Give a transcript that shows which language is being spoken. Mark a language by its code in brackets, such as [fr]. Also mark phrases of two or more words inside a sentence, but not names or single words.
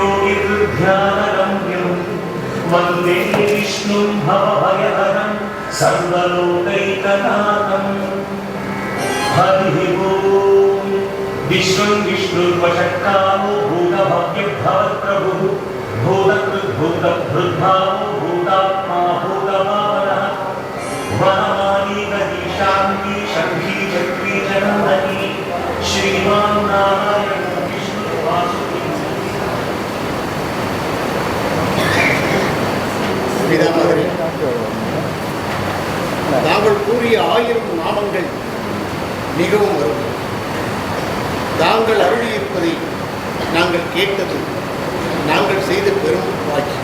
[sa] ध्यानगम्यं वन्दे विष्णुं भवभयहरं सर्वलोकैकनाथम् हरिः ओम् विश्वं विष्णुर्वषट्कारो भूतभव्यभवत्प्रभुः भूतकृद्भूतभृद्भावो भूतात्मा भूतभावनः वनमाली गति शान्ति शक्ति चक्री जनमणि श्रीमान नारायण विष्णु वासुदेव [ta] பிதாமகரே, தாங்கள் கூறிய 1000 நாமங்கள் மிகவும் வரும். தாங்கள் அருளியிருப்பதை நாங்கள் கேட்டது நாங்கள் செய்த பெரும் பாக்கியம்.